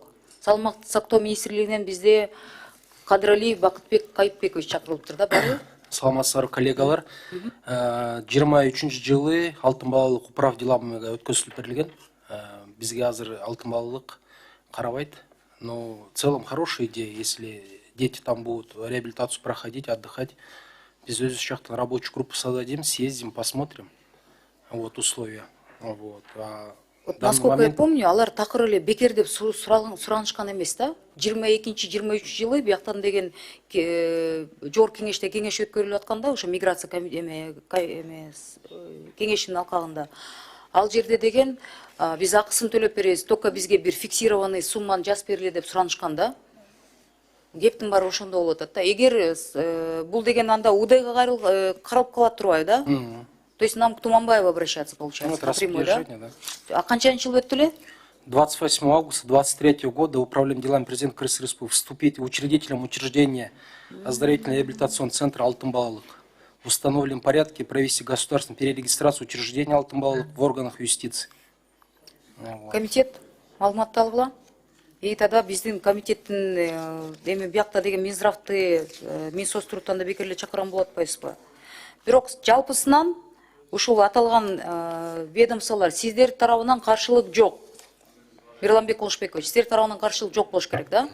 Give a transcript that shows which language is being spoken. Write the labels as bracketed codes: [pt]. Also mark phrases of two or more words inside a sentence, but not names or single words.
[ky] Саламаттык сактоо министрлигинен бизде Кадырали Бакытбек Кайыпбекович чакырылыптыр да, барбы? Саламатсыздар коллегалар. 23-жылы алтын балалык [ru] управ деламага [ky] өткөзүлүп берилген. Бизге азыр алтын балалык карабайт. [ru] Но в целом хорошая идея, если дети там будут реабилитацию проходить, отдыхать. [ky] Без өзүбүз жактан [ru] рабочую группу создадим, съездим, посмотрим. Вот условия. Вот. Насколько я помню, [ky] алар такыр эле бекер деп суранышкан эмес да. 22-23 жылы бияктан деген жогорку кеңеште кеңеш өткөрүлүп атканда, ошо миграция кеңешинин алкагында. Ал жерде деген биз акысын төлөп беребиз, только бизге бир [ru] фиксированный сумманы [ky] жазып бергиле деп суранышкан да. Кептин баары ошондо болуп атат да. Эгер бул деген анда УДГга каралып калат турбайбы да? [ru] То есть нам к Туманбаеву обращаться, получается, напрямую, да? [ky] А канчанчы жыл өттү эле? [ru] 28 августа 2023 года Управление делами президента Кыргызской Республики вступить учредителем учреждения оздоровительно-реабилитационного центра «Алтын балалык» в установленном порядке провести государственную перерегистрацию учреждения «Алтын балалык» в органах юстиции. [ky] Комитет маалыматты алгыла. [ru] И тогда [ky] биздин комитеттин биякта деген Минздравды Минсоцтруктан да бекерле чакырган болот атпайсызбы? Бирок жалпысынан ушул аталган ведомстволор сиздер тарабынан каршылык жок. Мирланбек Кулушбекович, сиздер тарабынан каршылык жок болуш керек, да?